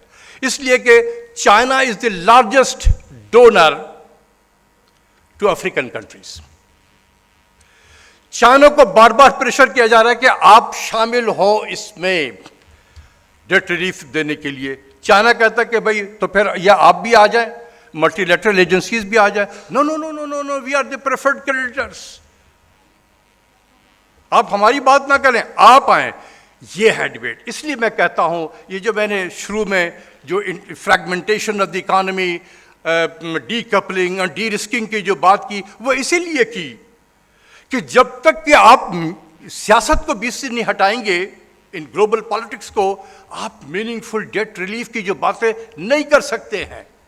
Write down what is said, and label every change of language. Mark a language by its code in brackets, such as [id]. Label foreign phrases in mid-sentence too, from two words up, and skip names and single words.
[ur] اس لیے کہ [en] چائنا is the largest donor to African countries. [ur] چائنا کو بار بار پریشر کیا جا رہا ہے کہ آپ شامل ہو اس میں [en] debt relief [ur] دینے کے لیے. چائنا کہتا ہے کہ بھائی تو پھر یا آپ بھی آ جائیں, [en] multilateral agencies [ur] بھی آ جائیں. [en] No no no no no no, we are the preferred creditors. [ur] آپ ہماری بات نہ کریں, آپ آئیں. یہ ہے ڈیبیٹ. اس لیے میں کہتا ہوں یہ جو میں نے شروع میں جو [en] fragmentation of the economy, [ur] ڈی کپلنگ اور ڈی رسکنگ کی جو بات کی, وہ اسی لیے کی کہ جب تک کہ آپ سیاست کو بیچ سے نہیں ہٹائیں گے, ان [en] global politics [ur] کو, آپ [en] meaningful debt relief [ur] کی جو باتیں نہیں کر سکتے ہیں.